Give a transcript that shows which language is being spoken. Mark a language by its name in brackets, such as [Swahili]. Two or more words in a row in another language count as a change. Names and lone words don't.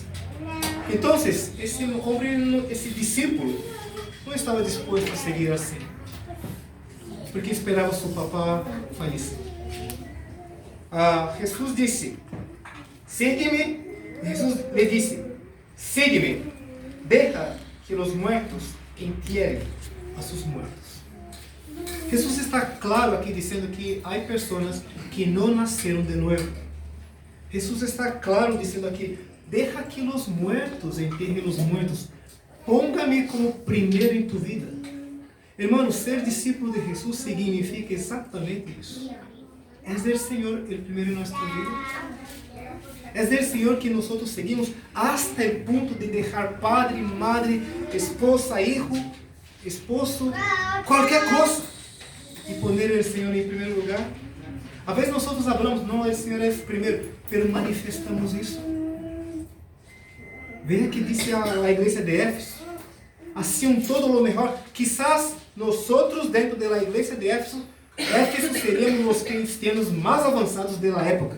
[Portuguese] Então, esse homem, esse discípulo, não estava disposto a seguir assim, porque esperava seu papá falecer. Jesus disse: "Sigue-me." Jesus lhe disse: [Spanish] "Sigue-me, deja que os muertos entierren a seus muertos." [Portuguese] Jesus está claro aqui dizendo que há pessoas que não nasceram de novo. Jesus está claro dizendo aqui: [Spanish] "Deja que os muertos enterrem os muertos. Ponga-me como [Portuguese] primeiro em [Spanish] tu vida." [Portuguese] Irmão, ser discípulo de Jesus significa exatamente isso. É o Senhor o primeiro em nossa vida. É o Senhor que nós seguimos hasta o ponto de deixar [Spanish] padre, madre, esposa, hijo, esposo, [Portuguese] qualquer coisa, e poner o Senhor em primeiro lugar. Às vezes nós falamos, não, o Senhor é primeiro, mas manifestamos isso. Veja que disse a igreja de Éfeso: "Assim [Spanish] todo lo [Portuguese] melhor." Quizás nós dentro da igreja de Éfeso seríamos os cristianos mais avançados da época.